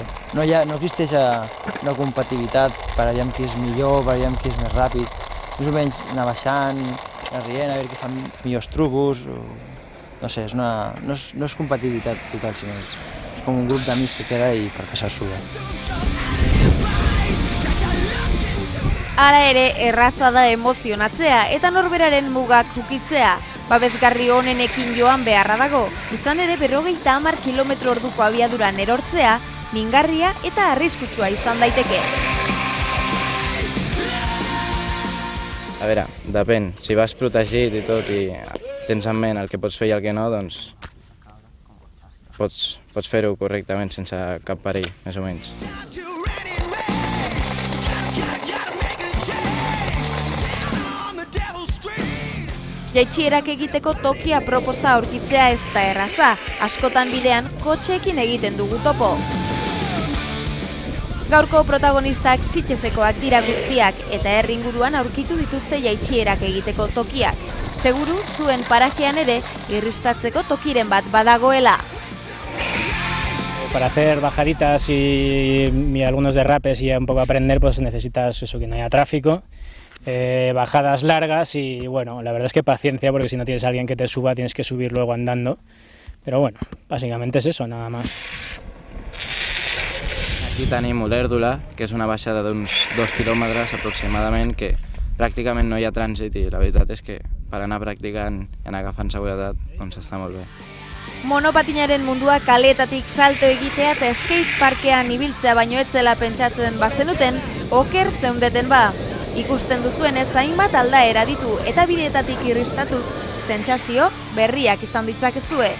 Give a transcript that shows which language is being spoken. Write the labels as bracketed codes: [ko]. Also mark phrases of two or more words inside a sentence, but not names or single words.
[ca] No existeix una competitivitat per allà qui és millor, per allà qui és més ràpid. Més o menys anar baixant, anar rient, a veure qui fa millors trucos. No sé, no és competitivitat total, sinó és com un grup d'amics que queda i per passar-s'ho bé. [eu] Hala ere, erraza da emozionatzea eta norberaren mugak ukitzea. Babesgarri honenekin joan beharra dago, izan ere 50 km/h abiaduran erortzea, mingarria eta arriskutsua izan daiteke. [ca] A veure, depèn. Si vas protegit i tot i tens en ment el que pots fer i el que no, doncs pots fer-ho correctament sense cap perill, més o menys. [eu] Jaitsierak egiteko tokia proposa aurkitzea ez da erraza, askotan bidean kotxeekin egiten dugu topo. Gaurko protagonistak Sitxezekoak dira guztiak eta herri inguruan aurkitu dituzte jaitsierak egiteko tokiak. Seguru zuen parajean ere irristatzeko tokiren bat badagoela. [es] Para hacer bajaditas y algunos derrapes y un poco aprender, pues necesitas eso, que no haya tráfico, bajadas largas y bueno, la verdad es que paciencia, porque si no tienes a alguien que te suba tienes que subir luego andando. Pero bueno, básicamente es eso, nada más. [ca] Aquí tenim Olèrdola, que és una baixada d'uns 2 quilòmetres aproximadament, que pràcticament no hi ha trànsit i la veritat és que per anar practicant i anar agafant seguretat doncs està molt bé. [eu] Monopatinaren mundua kaleetatik salto egitea eta skate parkean ibiltzea baino ez zela pentsatzen bazenuten, oker zeundeten ba. Ikusten duzuenez hainbat aldaera ditu eta bideetatik irristatuz, sentsazio berriak izan ditzakezue.